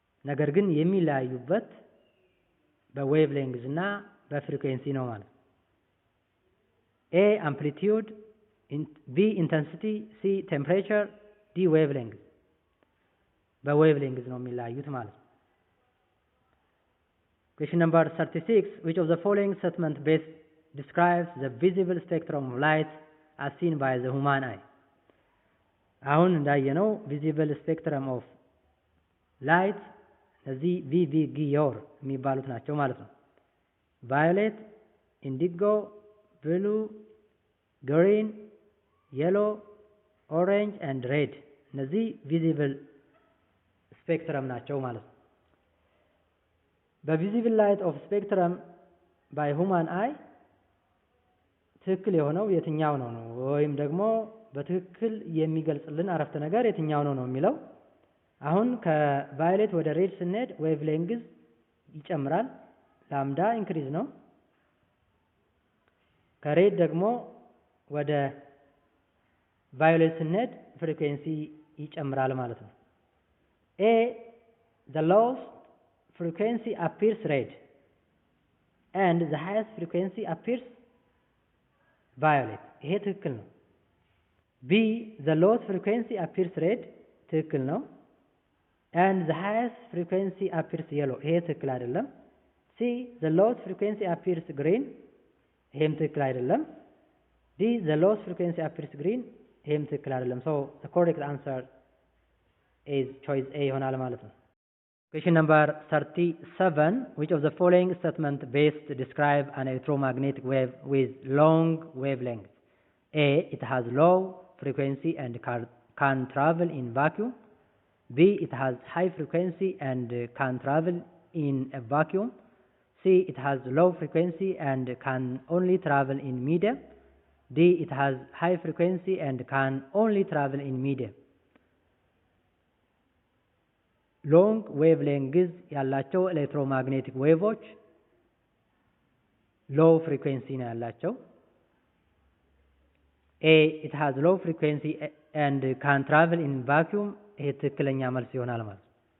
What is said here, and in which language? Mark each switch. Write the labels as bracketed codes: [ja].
[am] ነገር ግን የሚለያዩበት በዌቭ ሌንግዝ እና በፍሪኩዌንሲ ነው ማለት ነው። ኤ አምፕሊቲዩድ፣ ቢ ኢንተንሲቲ፣ ሲ ቴምፕሬቸር፣ ዲ ዌቭ ሌንግዝ። በዌቭ ሌንግዝ ነው የሚለያዩት ማለት ነው። [en] Question number 36. Which of the following statement best describes the visible spectrum of light as seen by the human eye? [am] አሁን እንዳየነው [en] visible spectrum of light [am] እነዚህ ቪቪ ጊዮር የሚባሉት ናቸው ማለት ነው። ቫዮሌት፣ ኢንዲጎ፣ ብሉ፣ ግሪን፣ የሎ፣ ኦሬንጅ ኤንድ ሬድ እነዚህ ቪዚብል ስፔክትረም ናቸው ማለት ነው። በቪዚብል ላይት ኦፍ ስፔክትረም ባይ ሁማን አይ ትክክል የሆነው የትኛው ነው ወይም ደግሞ በትክክል የሚገልጽልን አረፍተ ነገር የትኛው ነው የሚለው። አሁን ከቫዮሌት ወደ ሬድ ስንሄድ ዌቭ ሌንግዝ ይጨምራል፣ ላምዳ ኢንክሪዝ ነው። ከሬድ ደግሞ ወደ ቫዮሌት ስንሄድ ፍሪኩዌንሲ ይጨምራል ማለት ነው። ኤ [en] the lowest frequency appears red and the highest frequency appears violet. [am] ይሄ ትክክል ነው። [en] B the lowest frequency appears red [am] ትክክል ነው። [en] and the highest frequency appears yellow [am] ይሄ ትክክል አይደለም። [en] C the lowest frequency appears green [am] ይሄም ትክክል አይደለም። [en] D the lowest frequency appears green ይሄም ትክክል አይደለም። so the correct answer is choice A [am] ይሆናል ማለት ነው። [en] Question number 37. Which of the following statement best describe an electromagnetic wave with long wavelength? A. It has low frequency and can travel in vacuum. B. It has high frequency and can travel in a vacuum. C. It has low frequency and can only travel in medium. D. It has high frequency and can only travel in medium. [am] ሎንግ ዌቭ ሌንግዝ ያላቸው ኤሌክትሮማግኔቲክ ዌቮች ሎው ፍሪኩዌንሲ ነው ያላቸው። ኤ [en] ኢት ሃዝ ሎው ፍሪኩዌንሲ ኤንድ ካን ትራቨል ኢን ቫኪዩም [am] ይሄ ትክክለኛ መልስ ይሆናል ማለት ነው።